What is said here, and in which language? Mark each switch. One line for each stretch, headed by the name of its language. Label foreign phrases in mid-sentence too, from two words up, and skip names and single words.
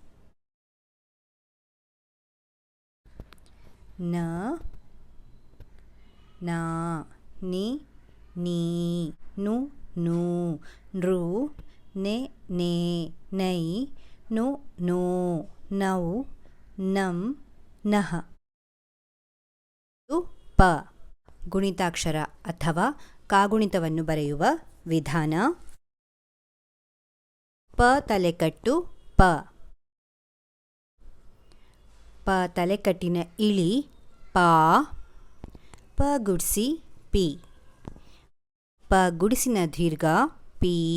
Kannada: ನ ನಾ ನಿ ನೀ ನು ನೂ ನೃ ನೆ ನೇ ನೈ ನು ನೋ ನೌ ನಂ ನಹ. ಪ ಗುಣಿತಾಕ್ಷರ ಅಥವಾ ಕಾಗುಣಿತವನ್ನು ಬರೆಯುವ ವಿಧಾನ. ಪ ತಲೆಕಟ್ಟು ಪ. ಪ ತಲೆಕಟ್ಟಿನ ಇಳಿ ಪಾ. ಪ ಗುಡ್ಸಿ ಪಿ. ಪ ಗುಡಿಸಿನ ದೀರ್ಘ ಪಿ.